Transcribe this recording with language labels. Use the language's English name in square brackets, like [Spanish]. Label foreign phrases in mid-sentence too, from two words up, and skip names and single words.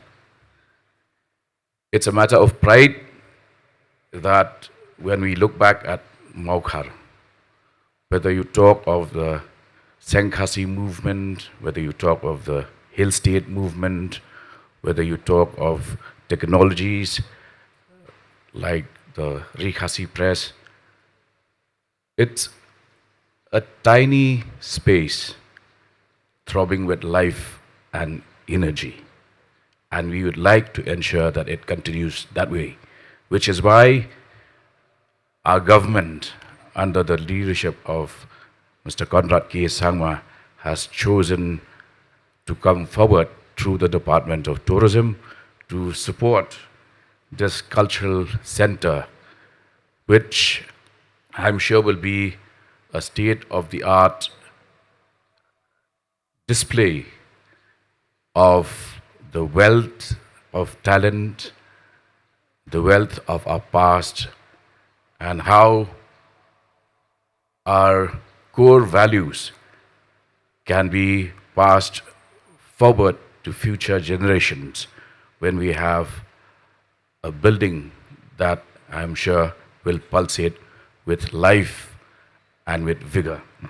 [English] It's a matter of pride that when we look back at Mokhar, whether you talk of the Seng Khasi movement, whether you talk of the Hill State movement, whether you talk of technologies like the Ri Khasi press, it's a tiny space throbbing with life and energy. And we would like to ensure that it continues that way, which is why our government, under the leadership of Mr. Conrad K. Sangma, has chosen to come forward through the Department of Tourism to support this cultural center, which I'm sure will be a state-of-the-art display of the wealth of talent, the wealth of our past, and how our core values can be passed forward to future generations when we have a building that I'm sure will pulsate with life and with vigor.